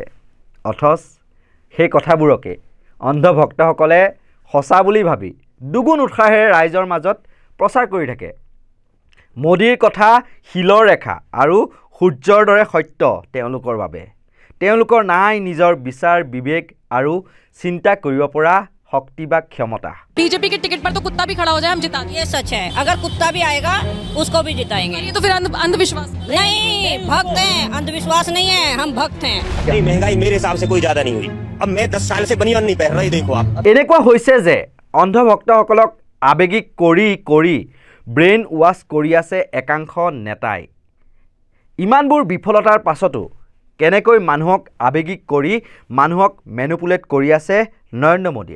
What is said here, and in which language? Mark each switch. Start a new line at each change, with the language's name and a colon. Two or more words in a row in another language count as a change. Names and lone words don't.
Assamese: অথচ সেই কথাবোৰকে অন্ধভক্তসকলে সঁচা বুলি ভাবি দুগুণ উৎসাহেৰে ৰাইজৰ মাজত প্ৰচাৰ কৰি থাকে। মোদীৰ কথা শিলৰ ৰেখা আৰু সূৰ্যৰ দৰে সত্য তেওঁলোকৰ বাবে। তেওঁলোকৰ নাই নিজৰ বিচাৰ বিবেক আৰু চিন্তা কৰিব পৰা
Hindi: शक्ति व क्षमता। बीजेपी के टिकट पर तो कुत्ता भी खड़ा हो जाए हम जिता देंगे। ये सच है, अगर कुत्ता भी आएगा उसको भी जिताएंगे। ये तो फिर अंधविश्वास नहीं, भक्त हैं, अंधविश्वास नहीं है, हम भक्त हैं। महंगाई मेरे हिसाब से कोई ज्यादा नहीं हुई। अब मैं 10 साल से बनियान नहीं पहन रही, देखो आप।
Assamese: এনেকুৱা হৈছে যে অন্ধভক্তসকলক আবেগিক কৰি
English: brain wash
Assamese: কৰি আছে একাংশ নেতাই। ইমানবোৰ বিফলতাৰ পাছতো কেনেকৈ মানুহক আবেগিক কৰি মানুহক মেনুপুলেট কৰি আছে নৰেন্দ্ৰ মোদীয়ে।